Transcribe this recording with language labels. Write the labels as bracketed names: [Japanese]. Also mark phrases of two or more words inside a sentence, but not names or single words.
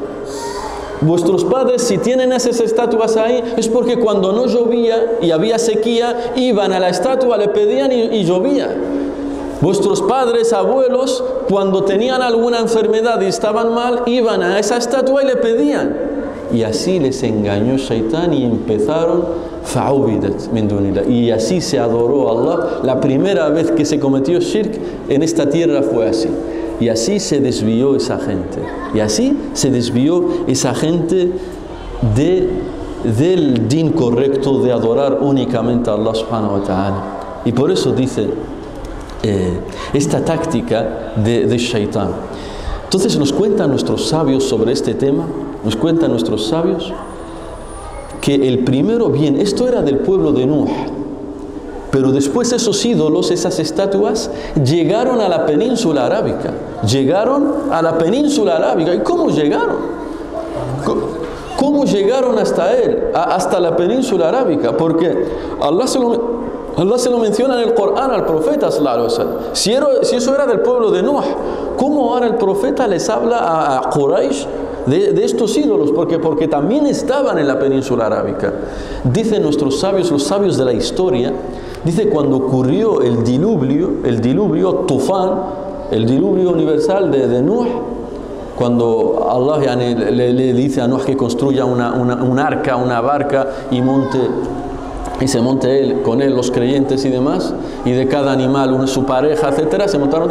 [Spanish] Vuestros padres, si tienen esas estatuas ahí, es porque cuando no llovía y había sequía, iban a la estatua, le pedían y llovía. Vuestros padres, abuelos, cuando tenían alguna enfermedad y estaban mal, iban a esa estatua y le pedían. Y así les engañó Shaitán y empezaron [Arabic] فعبدت من دون الله. [Spanish] Y así se adoró a Allah. La primera vez que se cometió shirk en esta tierra fue así. Y así se desvió esa gente. Y así se desvió esa gente del din correcto de adorar únicamente a [Arabic] الله سبحانه وتعالى. [Spanish] Y por eso dice esta táctica de Shaitán. Entonces nos cuentan nuestros sabios sobre este tema, nos cuentan nuestros sabios que el primero, bien, esto era del pueblo de Nuh, pero después esos ídolos, esas estatuas, llegaron a la península arábica. Llegaron a la península arábica. ¿Y cómo llegaron? ¿Cómo llegaron hasta él? Hasta la península arábica. Porque Allah se lo menciona en el Corán al profeta [Arabic] صلى الله عليه وسلم. [Spanish] Si eso era del pueblo de Nuh, ¿cómo ahora el profeta les habla a Quraysh de estos ídolos? Porque también estaban en la península arábica. Dicen nuestros sabios, los sabios de la historia, dice cuando ocurrió el diluvio Tufán, el diluvio universal de Nuh, cuando Allah le dice a Nuh que construya un arca, una barca y se monte con él los creyentes y demás, y de cada animal su pareja, etcétera, se montaron.